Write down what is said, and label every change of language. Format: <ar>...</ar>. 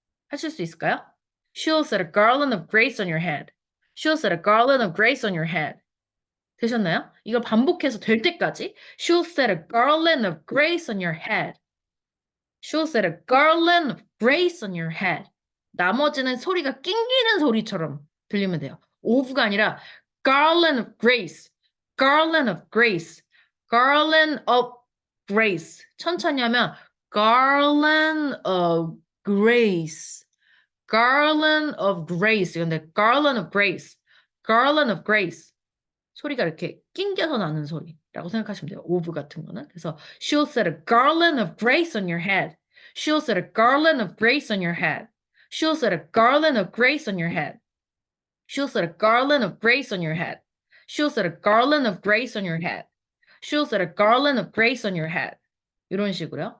<ko>하실 수 있을까요?</ko> <en>She'll set a garland of grace on your head. She'll set a garland of grace on your head.</en> <ko>되셨나요? 이걸 반복해서 될 때까지</ko> <en>She'll set a garland of grace on your head. She'll set a garland of grace on your head.</en> <ko>나머지는 소리가 낑기는 소리처럼 들리면 돼요.</ko> <en>of가</en> <ko>아니라</ko> <en>garland of grace, garland of grace, garland of grace.</en> <ko>천천히 하면</ko> <en>garland of grace, garland of grace.</en> <ko>근데</ko> <en>garland of grace, garland of grace.</en> <ko>소리가 이렇게 낑겨서 나는 소리라고 생각하시면 돼요.</ko> <en>of</en> <ko>같은 거는. 그래서</ko> <en>she'll set a garland of grace on your head. She'll set a garland of grace on your head. She'll set a garland of grace on your head. She'll set a garland of grace on your head. She'll set a garland of grace on your head. She'll set a garland of grace on your head.</en> <ko>이런 식으로요.</ko>